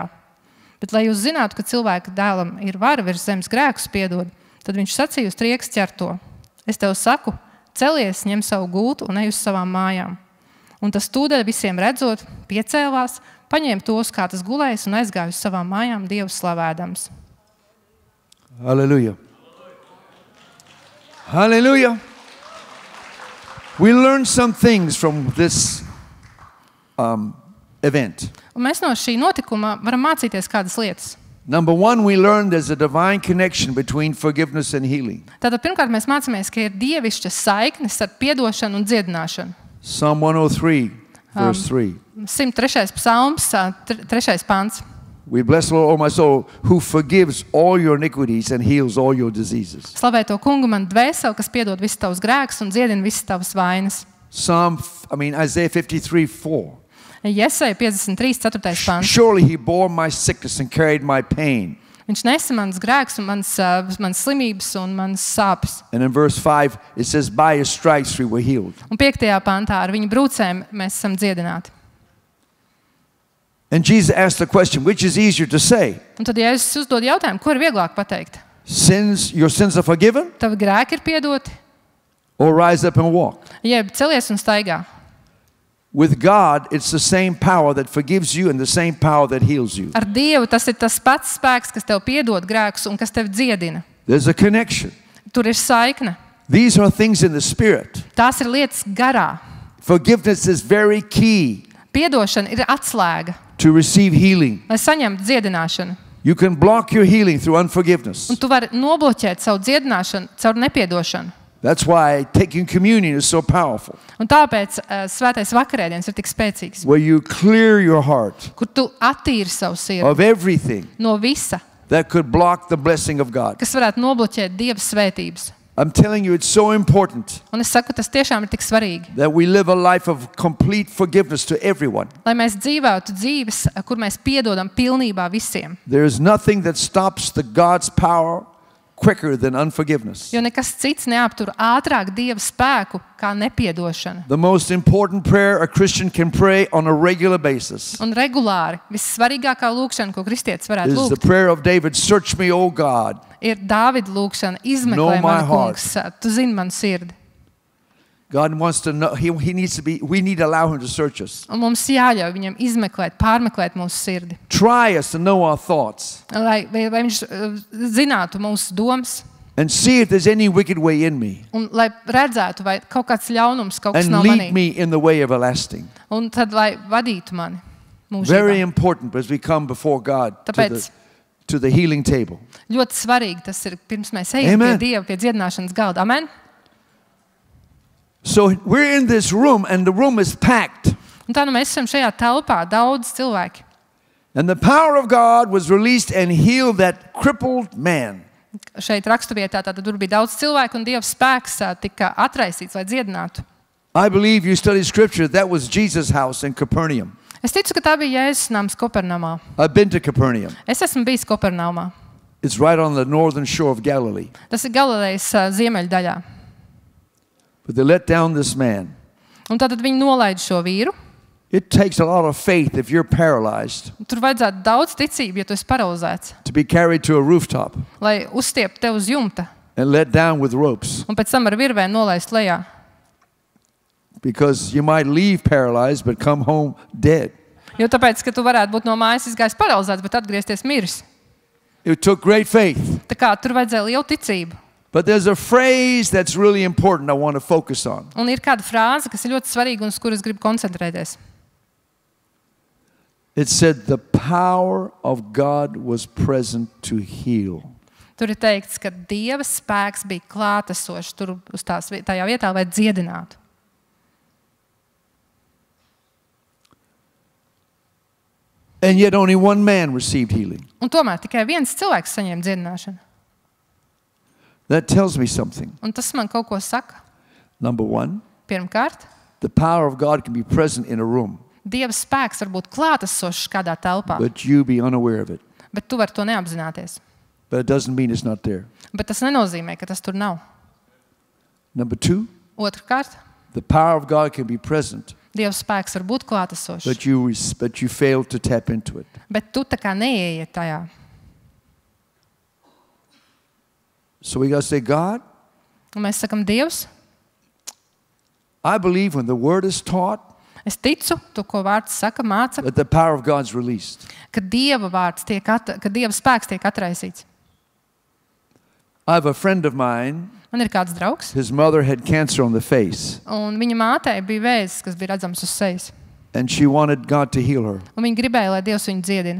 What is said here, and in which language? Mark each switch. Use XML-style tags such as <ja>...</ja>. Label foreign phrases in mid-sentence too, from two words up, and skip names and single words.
<lv>Bet, lai jūs zinātu, ka cilvēka dēlam ir vara virs zemes grēkus piedod, tad viņš sacīja uz triekas ķerto: es tev saku, celies, ņem savu gultu un ej uz savām mājām. Un tas tūdaļ visiem redzot, piecēlās, paņēma tos, kā tas gulējis, un aizgāja uz savām mājām Dievu slavēdams.</lv> <en>Hallelujah. Hallelujah. We learned some things from this event.</en> <lv>Un mēs no šī notikuma varam mācīties kādas lietas.</lv> <en>Number one, we learned there's a divine connection between forgiveness and healing.</en> <lv>Tātad pirmkārt mēs mācāmies, ka ir dievišķa saiknes ar piedošanu un dziedināšanu.</lv> <en>Psalm 103, verse 3.</en> <lv>103. psalms, 3. pants.</lv> <en>We bless the Lord, O my soul, who forgives all your iniquities and heals all your diseases.</en> <lv>Slavē to kungu, man dvēseli, kas piedod visus tavus grēkus un dziedina visas tavas vainas.</lv> <en>Isaiah 53, 4.</en> <lv>Jesaja 53, 4. pants.</lv> <en>Surely he bore my sickness and carried my pain.</en> <lv>Viņš nesa manas grēkus un manas slimības un manas sāpes.</lv> <en>And in verse 5, it says, by his stripes we were healed.</en> <lv>Un 5. pantā ar viņa brūcēm mēs esam dziedināti.</lv> <en>And Jesus asked the question, which is easier to say?</en> <lv>Un tad Jēzus uzdod jautājumu, ko ir vieglāk pateikt?</lv> <en>Your sins are forgiven?</en> <lv>Tavi grēki ir piedoti?</lv> <en>Or rise up and walk?</en> <lv>Jeb celies un staigā.</lv> <en>With God, it's the same power that forgives you and the same power that heals you.</en> <lv>Ar Dievu tas ir tas pats spēks, kas tev piedod grēkus un kas tev dziedina.</lv> <en>There's a connection.</en> <lv>Tur ir saikne.</lv> <en>These are things in the spirit.</en> <lv>Tās ir lietas garā.</lv> <en>Forgiveness is very key.</en> <lv>Piedošana ir atslēga,</lv> <en>to receive healing.</en> <lv>lai saņemtu dziedināšanu.</lv> <en>You can block your healing through unforgiveness.</en> <lv>Un tu vari nobloķēt savu dziedināšanu caur nepiedošanu.</lv> <en>That's why taking communion is so powerful.</en> <lv>Un tāpēc svētais vakarēdiens ir tik spēcīgs.</lv> <en>Where you clear your heart</en> <lv>Kur tu attīri savu sirdi</lv> <en>of everything</en> <lv>no visa,</lv> <en>that could block the blessing of God.</en> <lv>kas varētu nobloķēt Dieva svētības.</lv> <en>I'm telling you, it's so important</en> <lv>Un es saku, tas tiešām ir tik svarīgi.</lv> <en>that we live a life of complete forgiveness to everyone.</en> <lv>Lai mēs dzīvotu dzīves, kur mēs piedodam pilnībā visiem.</lv> <en>There is nothing that stops the God's power quicker than unforgiveness.</en> <lv>Jo nekas cits neaptur ātrāk Dieva spēku kā nepiedošana.</lv> <en>The most important prayer a Christian can pray on a regular basis</en> <lv>Un regulāri vissvarīgākā lūkšana, ko kristietis varētu</lv> <en>is the</en> <lv>lūgt,</lv> <en>prayer of David, search me, O God.</en> <lv>ir Dāvida lūkšana. Izmeklē</lv> <en>Know my</en> <lv>manu kungs, tu zini manu sirdi.</lv> <en>God wants to know, we need to allow him to search us.</en> <lv>Un mums jāļauj viņam izmeklēt, pārmeklēt mūsu sirdi.</lv> <en>Try us to know our thoughts</en> <lv>Lai viņš zinātu mūsu domas</lv> <en>and see if there's any wicked way in me</en> <lv>un lai redzētu, vai kaut kāds ļaunums, kaut kas</lv> <en>and</en> <lv>nav</lv> <en>lead</en> <lv>manī.</lv> <en>me in the way everlasting.</en> <lv>Un tad, lai vadītu mani</lv> <en>Very</en> <lv>mūžībā.</lv> <en>important as we come before God to</en> <lv>Tāpēc</lv> <en>to the healing table.</en> <lv>Ļoti svarīgi tas ir, pirms mēs ejam pie Dieva, pie dziedināšanas galda.</lv> <en>Amen? So we're in this room and the room is packed.</en> <lv>Un tā nu mēs esam šajā telpā, daudz cilvēki.</lv> <en>And the power of God was released and healed that crippled man.</en> <lv>Šeit raksturvietā tātad tur bija daudz cilvēku un Dieva spēks tika atraisīts, lai dziedinātu.</lv> <en>I believe you study scripture, that was Jesus' house in Capernaum.</en> <lv>Es ticu, ka tā bija Jēzus nams Kopernamā.</lv> <en>I've been to Capernaum.</en> <lv>Es esmu bijis Kopernamā.</lv> <en>It's right on the northern shore of Galilee.</en> <lv>Tas ir Galilejas ziemeļdaļā.</lv> <en>But they let down this man.</en> <lv>Un tātad viņi nolaida šo vīru.</lv> <en>It takes a lot of faith if you're paralyzed</en> <lv>Tur vajadzētu daudz ticību, ja tu esi paralizēts,</lv> <en>to be carried to a rooftop</en> <lv>lai uzstieptu tev uz jumta</lv> <en>and let down with ropes.</en> <lv>un pēc tam ar virvēm nolaist lejā.</lv> <en>Because you might leave paralyzed but come home dead.</en> <lv>Jo tāpēc, ka tu varētu būt no mājas izgājis paralizēts, bet atgriezties miris.</lv> <en>It took great faith.</en> <lv>Tā kā tur vajadzēja lielu ticību.</lv> <en>But there's a phrase that's really important I want to focus on.</en> <lv>Un ir kāda frāze, kas ir ļoti svarīga un uz kuras gribu koncentrēties.</lv> <en>It said the power of God was present to heal.</en> <lv>Tur ir teikts, ka Dieva spēks bija klātesošs tur uz tajā vietā, lai dziedinātu.</lv> <en>And yet only one man received healing.</en> <lv>Un tomēr tikai viens cilvēks saņēma dziedināšanu.</lv> <en>That tells me something.</en> <lv>Un tas man kaut ko saka.</lv> <en>Number one,</en> <lv>Pirmkārt,</lv> <en>the power of God can be present in a room,</en> <lv>Dieva spēks var būt klātesošs kādā telpā,</lv> <en>but you be unaware of it.</en> <lv>bet tu vari to neapzināties.</lv> <en>But it doesn't mean it's not there.</en> <lv>Bet tas nenozīmē, ka tas tur nav.</lv> <en>Number two,</en> <lv>Otrkārt,</lv> <en>the power of God can be present,</en> <lv>Dieva spēks var būt klātesošs,</lv> <en>but you fail to tap into it.</en> <lv>bet tu tā kā neieiet tajā.</lv> <en>So we got to say, God,</en> <lv>Un mēs sakam, Dievs,</lv> <en>I believe when the word is taught,</en> <lv>es ticu, to, ko vārds saka, māca,</lv> <en>that the power of God's released.</en> <lv>ka Dieva vārds tiek, ka Dieva spēks tiek atraisīts.</lv> <en>I have a friend of mine,</en> <lv>Man ir kāds draugs,</lv> <en>his mother had cancer on the face,</en> <lv>un viņa mātei bija vēzis, kas bija redzams uz sejas.</lv> <en>and she wanted God to heal her.</en> <lv>Un viņa gribēja, lai Dievs viņu dziedina.</lv>